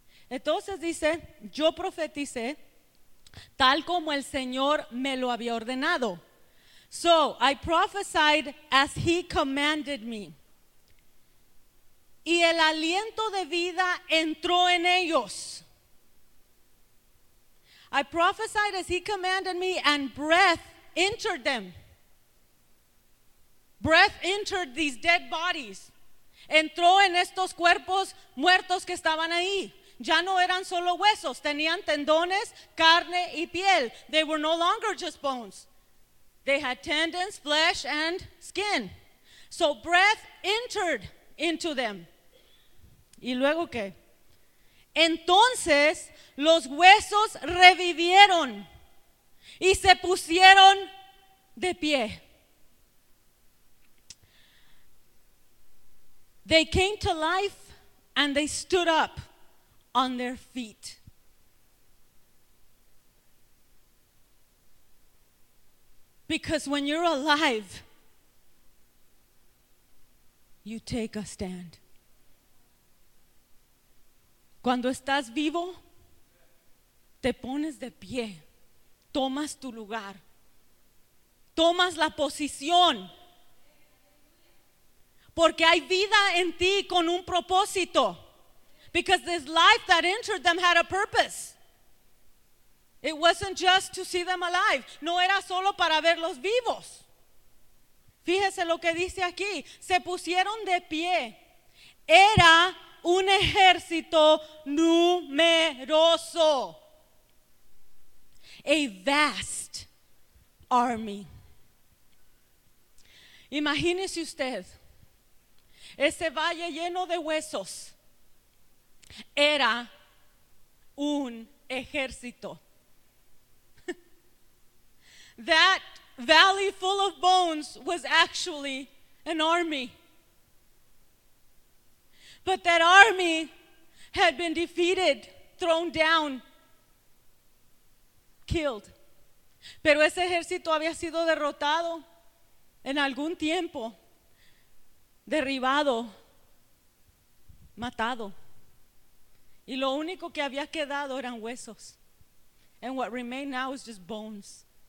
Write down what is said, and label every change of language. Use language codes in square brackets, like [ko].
[es] Entonces dice, yo profeticé tal como el Señor me lo había ordenado. [en] So, I prophesied as he commanded me. [es] Y el aliento de vida entró en ellos. [en] I prophesied as he commanded me and breath entered them. Breath entered these dead bodies. [es] Entró en estos cuerpos muertos que estaban ahí. Ya no eran solo huesos, tenían tendones, carne y piel. [en] They were no longer just bones. They had tendons, flesh, and skin. So breath entered into them. [es] ¿Y luego qué? Entonces los huesos revivieron y se pusieron de pie. [en] They came to life and they stood up on their feet. Because when you're alive, you take a stand. [es] Cuando estás vivo, te pones de pie, tomas tu lugar, tomas la posición. Porque hay vida en ti con un propósito. [en] Because this life that entered them had a purpose. It wasn't just to see them alive. [es] No era solo para verlos vivos. Fíjese lo que dice aquí. Se pusieron de pie. Era un ejército numeroso. A vast army. Imagínese usted. Ese valle lleno de huesos era un ejército. [en] That valley full of bones was actually an army. But that army had been defeated, thrown down, killed. [es] Pero ese ejército había sido derrotado en algún tiempo. Derribado, matado, y lo único que había quedado eran huesos. [en] And what remained now is just bones.